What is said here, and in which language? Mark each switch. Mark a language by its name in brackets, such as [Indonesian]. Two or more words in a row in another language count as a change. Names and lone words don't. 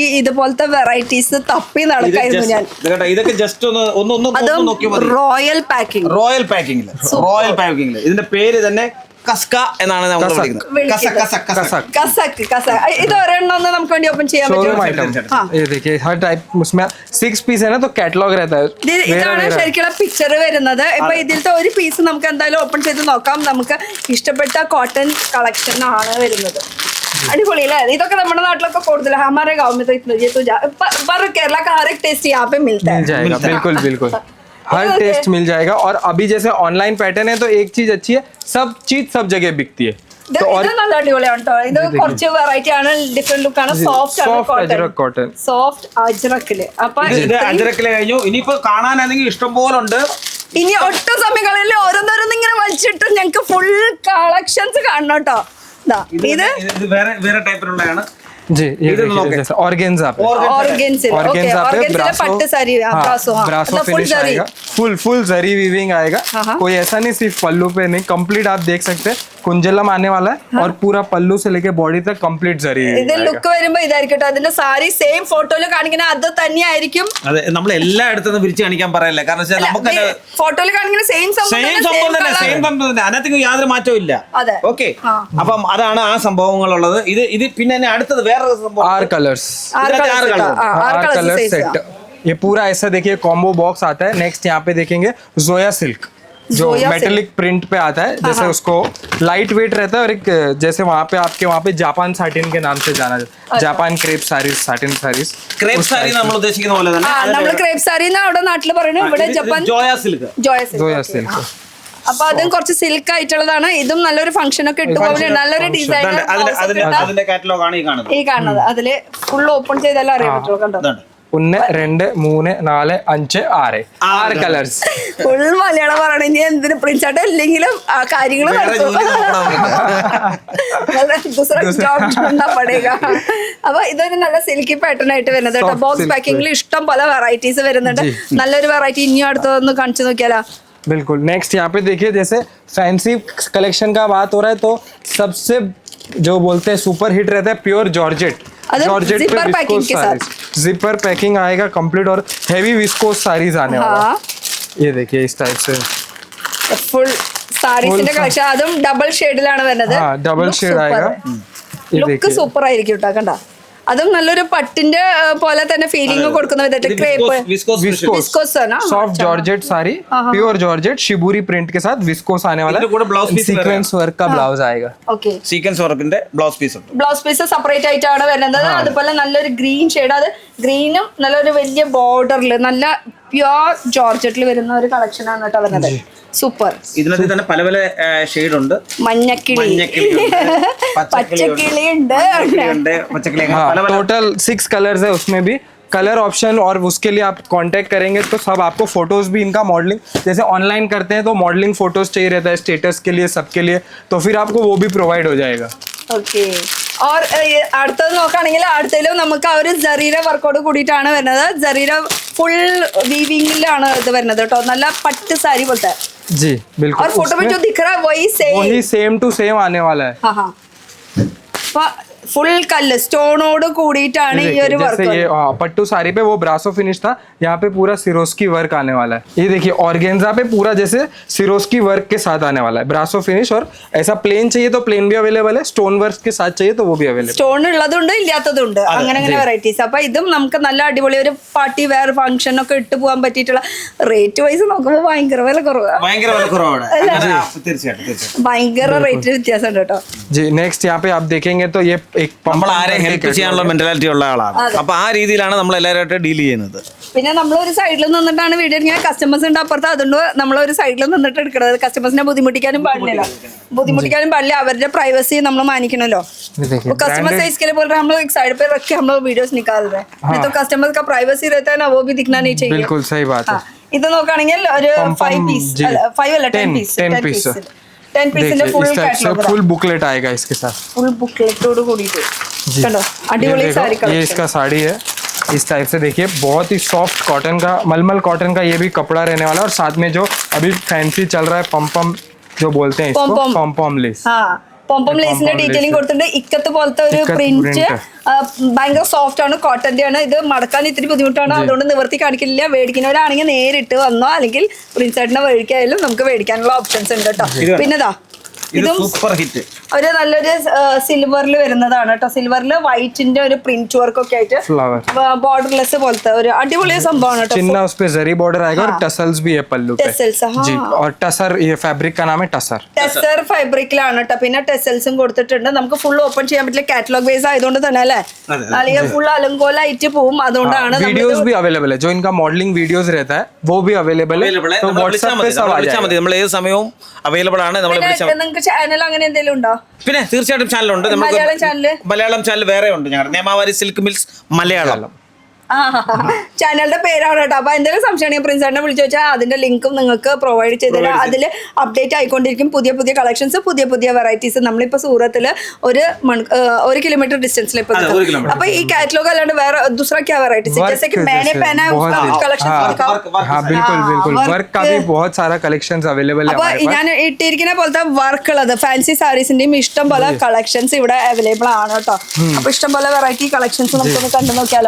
[Malayalam] ഇതുപോലത്തെ വെറൈറ്റീസ് തപ്പി നടക്കായിരുന്നു ഞാൻ. ഇതൊക്കെ ജസ്റ്റ് ഒന്ന് നോക്കിയാൽ മതി. റോയൽ പാക്കിംഗ്, റോയൽ പാക്കിംഗില് ഇതിന്റെ പേര് തന്നെ കസ്ക എന്നാണ് നമ്മൾ വിളിക്കുന്നത്. കസക്. ഇത് ഒരെണ്ണം നമുക്ക് വേണ്ടി ഓപ്പൺ ചെയ്യാൻ शोरूम പറ്റും. [Hindi] आइटम ये देखिए हर टाइप उसमें 6 पीस है ना, तो कैटलॉग रहता है. [Malayalam] ഇതാണ് ശരിക്കുള്ള പിക്ചർ വരുന്നത്. ഇപ്പൊ ഇതിലത്തെ ഒരു പീസ് നമുക്ക് എന്തായാലും ഓപ്പൺ ചെയ്ത് നോക്കാം. നമുക്ക് ഇഷ്ടപ്പെട്ട കോട്ടൺ കളക്ഷൻ ആണ് വരുന്നത്. अടിപൊളി അല്ലേ? ഇതൊക്കെ നമ്മുടെ നാട്ടിലൊക്കെ കൂടുതൽ [Hindi] हमारे गांव में तो इतना ये तो पर केरला का हर एक टेस्ट यहाँ पे मिलता है. बिल्कुल हर टेस्ट मिल जाएगा. और अभी जैसे ऑनलाइन पैटर्न है तो एक चीज अच्छी है, सब चीज सब जगह बिकती है. [Malayalam] ഇത് നല്ല അടിപൊളിയാണ് കേട്ടോ. ഇത് കുറച്ച് വെറൈറ്റി ആണ്, ഡിഫറെന്റ് ലുക്ക് ആണ്, സോഫ്റ്റ് ആണ്, कॉटन സോഫ്റ്റ് അജ്രക്കില്. അപ്പൊ അജരക്കിലെ കഴിഞ്ഞു. ഇനിയിപ്പോ കാണാനാണെങ്കിൽ ഇഷ്ടം പോലെ ഉണ്ട്. ഇനി ഒട്ടും സമയങ്ങളിൽ ഓരോന്നോരോന്ന് ഇങ്ങനെ വലിച്ചിട്ട് ഞങ്ങക്ക് ഫുൾ കളക്ഷൻസ് കാണണം കേട്ടോ. ഇത് വേറെ ടൈപ്പിലുള്ളതാണ്. [Hindi] जी ये देखिए ऑर्गेन्जा पे पट्ट सारी ब्रासो फिनिश आएगा, फुल जरी वीविंग आएगा. कोई ऐसा नहीं सिर्फ पल्लू पे नहीं, कंप्लीट आप देख सकते हैं कुंजलम आने वाला है. और पूरा पल्लू से लेके बॉडी तक कंप्लीट जरी. [Malayalam] ഇത് ലുക്ക് വരുമ്പോ ഇതായിരിക്കും അതിന്റെ സാരി സെയിം ഫോട്ടോയിൽ കാണിക്കുന്ന അത് തന്നെയായിരിക്കും. അതെ, നമ്മൾ എല്ലായിടത്തും വിരിച്ച് കാണിക്കാൻ പറയല്ലേ, കാരണം നമുക്ക് ഫോട്ടോയിൽ കാണിക്കുന്ന സെയിം സംഭവം തന്നെ, അതിനകത്ത് യാതൊരു മാറ്റവും ഇല്ല. ഓക്കെ, അപ്പം അതാണ് ആ സംഭവങ്ങളുള്ളത്. ഇത് പിന്നെ അടുത്തത് വേറെ സംഭവം, [Hindi] 6 कलर्स सेट. ये पूरा ऐसा देखिए कॉम्बो बॉक्स आता है. नेक्स्ट यहाँ पे देखेंगे जोया सिल्क, जो मेटेलिक प्रिंट पे आता है. जैसे उसको लाइट वेट रहता है, और एक जैसे वहाँ पे जापान साटिन के नाम से जाना जाता है. जापान क्रेप सारीज, साटिन सारीज. [Malayalam] ക്രേപ്പ് സാരി നമ്മൾ ഉദ്ദേശിക്കുന്ന പോലെ തന്നെ നമ്മൾ ക്രേപ്പ് സാരി അവിടെ നാട്ടിൽ പറയുന്നത്, ഇവിടെ ജപ്പാൻ ജോയ സിൽക്ക്. जोया सिल्क. അപ്പൊ അതും കുറച്ച് സിൽക്ക് ആയിട്ടുള്ളതാണ്. ഇതും നല്ലൊരു ഫംഗ്ഷൻ ഒക്കെ ഇട്ട് പോകുന്നത്, നല്ലൊരു ഡിസൈൻ. അതിന്റെ കാറ്റലോഗ് ആണ് ഈ കാണുന്നത്. അതില് ഫുൾ ഓപ്പൺ ചെയ്താലും അറിയാൻ പറ്റുള്ളൂ. കണ്ടോ, 1 2 3 4 5 6 കളേഴ്സ്. ഫുൾ മലയാളം പറയണ. ഇനി എന്തിന് പ്രിൻസായിട്ട് ഇല്ലെങ്കിലും ആ കാര്യങ്ങൾ അപ്പൊ ഇതൊരു നല്ല സിൽക്കി പാറ്റേൺ ആയിട്ട് വരുന്നത് കേട്ടോ. ബോക്സ് പാക്കിംഗിൽ ഇഷ്ടം പോലെ വെറൈറ്റീസ് വരുന്നുണ്ട്. നല്ലൊരു വെറൈറ്റി ഇനിയും അടുത്തൊന്ന് കാണിച്ചു നോക്കിയാലോ. [Hindi] बिल्कुल. नेक्स्ट यहाँ पे देखिए, जैसे फैंसी कलेक्शन का बात हो रहा है तो सबसे जो बोलते हैं सुपर हिट रहता है प्योर जॉर्जेट. जॉर्जेट पे विस्कोस सारीज, जिपर पैकिंग आएगा कंप्लीट, और हेवी विस्कोस सारीज आने वाला है. ये देखिए इस टाइप से [Malayalam] ഫുൾ സാരീസിന്റെ കളക്ഷൻ. അതും ഡബിൾ ഷെയ്ഡിലാണ് വരുന്നത്. [Hindi] डबल शेड आएगा. [Malayalam] ലുക്ക് സൂപ്പർ ആയിരിക്കും കേട്ടോ. കണ്ട, അതും നല്ലൊരു പട്ടിന്റെ പോലെ തന്നെ ഫീലിംഗ് കൊടുക്കുന്ന വിധത്തിൽ ക്രേപ്പ് [Hindi] विस्कोस है ना, सॉफ्ट जॉर्जेट साड़ी, प्योर जॉर्जेट शिबूरी प्रिंट के साथ विस्कोस आने वाला है. सीक्वेंस वर्क का ब्लाउज आएगा. [Malayalam] ഓക്കെ, സീക്വൻസ് വർക്കിന്റെ ബ്ലൗസ് പീസ് ഉണ്ട്. ബ്ലൗസ് പീസ് സെപ്പറേറ്റ് ആയിട്ടാണ് വരുന്നത്. അതുപോലെ നല്ലൊരു ഗ്രീൻ ഷെയ്ഡ്, അത് ഗ്രീനും നല്ലൊരു വലിയ ബോർഡറിൽ നല്ല പ്യോർ ജോർജറ്റിൽ വരുന്ന ഒരു കളക്ഷൻ ആണ് കേട്ടോ വരുന്നത്. സൂപ്പർ. ഇതിനകത്ത് തന്നെ പല പല ഷെയ്ഡ് ഉണ്ട്. മഞ്ഞക്കിളി, പച്ചക്കിളി ഉണ്ട്. [Hindi] टोटल 6 कलर्स है, उसमें भी कलर ऑप्शन, और उसके लिए आप कांटेक्ट करेंगे तो सब आपको फोटोज भी इनका मॉडलिंग जैसे ऑनलाइन करते हैं तो मॉडलिंग फोटोज चाहिए रहता है स्टेटस के लिए, सबके लिए, तो फिर आपको वो भी प्रोवाइड हो जाएगा. [Malayalam] ഓക്കെ. और അടുത്തത് നോക്കുകയാണെങ്കിൽ അടുത്തതിലും നമുക്ക് ആ ഒരു ജറീര വർക്കോട് കൂടിയിട്ടാണ് വരുന്നത്. ജറീര ഫുൾ വീവിംഗിലാണ് ഇത് വരുന്നത് കേട്ടോ. നല്ല പട്ട് സാരി പോലത്തെ. [Hindi] जी बिल्कुल. और फोटो में जो दिख रहा है वही सेम टू सेम आने वाला है. हाँ. फुल कल स्टोनोड [Malayalam] കൂടിയിട്ടാണ് ഈ ഒരു [Hindi] जैसे ये पट्टू साड़ी पे वो ब्रासो फिनिश था, यहाँ पे पूरा सिरोस्की वर्क आने वाला है. ये देखिए ऑर्गेन्जा पे पूरा जैसे सिरोस्की वर्क के साथ आने वाला है, ब्रासो फिनिश. और ऐसा प्लेन चाहिए तो प्लेन भी अवेलेबल है, स्टोन वर्क के साथ चाहिए तो वो भी अवेलेबल. [Malayalam] സ്റ്റോൺ ഉള്ളതുണ്ട്, ഇല്ലാത്തതുണ്ട്, അങ്ങനെ വെറൈറ്റീസ്. അപ്പൊ ഇതും നമുക്ക് നല്ല അടിപൊളി ഒരു പാർട്ടി വെയർ ഫംഗ്ഷൻ ഒക്കെ ഇട്ട് പോകാൻ പറ്റിയിട്ടുള്ള. റേറ്റ് വൈസ് നോക്കുമ്പോൾ ഭയങ്കര വില കുറവാണ്, ഭയങ്കര റേറ്റ് വ്യത്യാസം ഉണ്ട് കേട്ടോ. [Hindi] जी नेक्स्ट यहाँ पे आप देखेंगे तो ये एक pump [Malayalam] നമ്മൾ ആരെ [Hindi] करके [Malayalam] ഹെൽപ്പ് [Hindi] catalog [Malayalam] ചെയ്യാനുള്ള [Hindi] है। [Malayalam] മെന്റാലിറ്റി ഉള്ള ആളാണ്. അപ്പൊ ആ രീതിയിലാണ് നമ്മൾ എല്ലാവരുമായിട്ട് ഡീൽ ചെയ്യുന്നത്. പിന്നെ നമ്മൾ ഒരു സൈഡിൽ നിന്നിട്ടാണ് വീഡിയോ ഇങ്ങനെ കസ്റ്റമേഴ്സ് ഉണ്ട് അപ്പുറത്ത്, അതുകൊണ്ട് നമ്മൾ ഒരു സൈഡിൽ നിന്നിട്ട് എടുക്കണത്. കസ്റ്റമേഴ്സിനെ ബുദ്ധിമുട്ടിക്കാനും പാടില്ലല്ലോ, അവരുടെ പ്രൈവസി നമ്മൾ മാനിക്കണല്ലോ. [Hindi] ये देखिए कस्टमर से इसके लिए बोल रहे हैं हम लोग एक साइड पे रख के हम लोग वीडियोस निकाल रहे हैं, नहीं तो कस्टमर का प्राइवेसी रहता है ना, वो भी दिखना नहीं चाहिए. बिल्कुल सही बात है. [Malayalam] ഇത് നോക്കുകയാണെങ്കിൽ ഒരു 5 പീസ്, 5 അല്ല 10 പീസ്, 10 piece. 10 പീസിന്റെ [Hindi] देखिए [Malayalam] ഫുൾ [Hindi] इस टाइप से [Malayalam] കാറ്റലോഗ്, [Hindi] फुल बुकलेट आएगा इसके साथ [Malayalam] ഫുൾ ബുക്ക്ലെറ്റോട് കൂടിയിട്ട് കണ്ടോ, [Hindi] ये [Malayalam] അടിപൊളി [Hindi] देखो, [Malayalam] സാരി [Hindi] ये [Malayalam] കളക്ഷൻ. [Hindi] इसका साड़ी है. इस टाइप से देखिए बहुत ही सॉफ्ट कॉटन का, मलमल कॉटन का ये भी कपड़ा रहने वाला है. और साथ में जो अभी फैंसी चल रहा है पम जो बोलते हैं इसको, पम लेस. [Malayalam] ആ പോംപോം ലേസിന്റെ ഡീറ്റെയിലിംഗ് കൊടുത്തിട്ടുണ്ട്. ഇക്കത്ത് പോലത്തെ ഒരു ഇക്കത്ത് പ്രിന്റ്, print. ഭയങ്കര സോഫ്റ്റ് ആണ്, കോട്ടന്റെ ആണ്. ഇത് മടക്കാൻ ഇത്തിരി ബുദ്ധിമുട്ടാണ്, അതുകൊണ്ട് നിവർത്തി കാണിക്കില്ല. മേടിക്കുന്നവരാണെങ്കിൽ നേരിട്ട് വന്നോ അല്ലെങ്കിൽ പ്രിൻസേട്ടിനെ വഴിക്കായാലും നമുക്ക് മേടിക്കാനുള്ള ഓപ്ഷൻസ് ഉണ്ട് കേട്ടോ. പിന്നെതാ ഇത് ഇതും സൂപ്പർ ഹിറ്റ്. ഒരു നല്ലൊരു സിൽവറിൽ വരുന്നതാണ് കേട്ടോ. സിൽവറിൽ വൈറ്റിന്റെ ഒരു പ്രിന്റ് വർക്ക് ഒക്കെ ആയിട്ട് फ्लावर ബോർഡർലെസ് പോലത്തെ ഒരു അടിപൊളി സംഭവമാണ് കേട്ടോ. [Hindi] चिन्ना उस पे जरी बॉर्डर आएगा और टसल्स भी है पल्लू पे. [Malayalam] ടെസൽസ്, [Hindi] जी, और टसर, ये फैब्रिक का नाम है टसर. [Malayalam] ടെസർ ഫാബ്രിക്കിലാണ് കേട്ടോ. പിന്നെ ടെസൽസും കൊടുത്തിട്ടുണ്ട്. നമുക്ക് ഫുൾ ഓപ്പൺ ചെയ്യാൻ പറ്റില്ല, കാറ്റലോഗ് ബേസ് ആയതുകൊണ്ട് തന്നെ അല്ലേ, അല്ലെങ്കിൽ ഫുൾ അലങ്കോലായിട്ട് പോവും. അതുകൊണ്ടാണ് [Hindi] वीडियोस भी अवेलेबल है, जो इनका मॉडलिंग वीडियोस रहता है वो भी अवेलेबल है. तो व्हाट्सएप पे सब आ [Malayalam] വിളിച്ചാൽ മതി, നമ്മൾ ഏത് സമയവും അവൈലബിൾ ആണ്. നമ്മൾ നിങ്ങൾക്ക് ചാനൽ അങ്ങനെ എന്തെങ്കിലും ഉണ്ടോ? പിന്നെ തീർച്ചയായിട്ടും ചാനലുണ്ട്. മലയാളം ചാനല്? മലയാളം ചാനൽ വേറെ ഉണ്ട് ഞങ്ങളുടെ, നേമാവാരി സിൽക്ക് മിൽസ് മലയാളം. ചാനലിന്റെ പേരാണ് കേട്ടോ. അപ്പൊ എന്തെങ്കിലും സംശയമാണെങ്കിൽ പ്രിൻസേട്ടനെ വിളിച്ചു വെച്ചാൽ അതിന്റെ ലിങ്കും നിങ്ങൾക്ക് പ്രൊവൈഡ് ചെയ്തുതരാം. അതിൽ അപ്ഡേറ്റ് ആയിക്കൊണ്ടിരിക്കും, പുതിയ പുതിയ കളക്ഷൻസ്, പുതിയ പുതിയ വെറൈറ്റീസ്. നമ്മളിപ്പോ സൂറത്തില് ഒരു കിലോമീറ്റർ ഡിസ്റ്റൻസിൽ ഇപ്പൊ നിൽക്കും. അപ്പൊ ഈ കാറ്റലോഗ് അല്ലാണ്ട് വേറെ [Hindi] दूसरा क्या वैरायटी है, जैसे कि मैंने पहना है उसका भी कलेक्शन दिखाओ. हाँ बिल्कुल बिल्कुल, वर्क का भी बहुत सारा कलेक्शंस अवेलेबल है [Malayalam] അപ്പൊ [Hindi] हमारे पास. [Malayalam] ഞാൻ ഇട്ടിരിക്കുന്ന പോലത്തെ വർക്ക് ഉള്ളത് ഫാൻസി സാരീസിന്റെയും ഇഷ്ടം പോലെ കളക്ഷൻസ് ഇവിടെ അവൈലബിൾ ആണ് കേട്ടോ. അപ്പൊ ഇഷ്ടം പോലെ വെറൈറ്റി കളക്ഷൻസ് നമുക്കൊന്ന് കണ്ടു നോക്കിയാലോ.